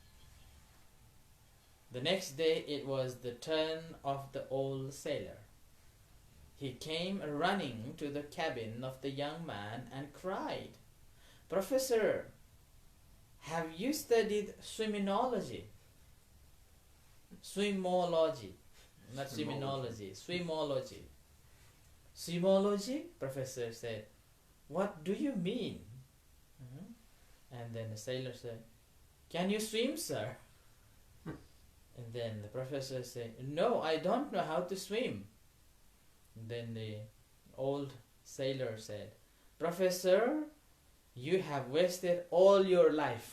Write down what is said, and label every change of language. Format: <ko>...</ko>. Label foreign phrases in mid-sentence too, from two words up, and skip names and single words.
<en>The next day it was the turn of the old sailor. He came running to the cabin of the young man and cried, "Professor, have you studied swimminology?" Swimology, not swimminology, swimology. "Swimology?" Professor said. "What do you mean?" And then the sailor said, "Can you swim, sir?" And then the professor said, "No, I don't know how to swim." And then the old sailor said, "Professor, you have wasted all your life.</en>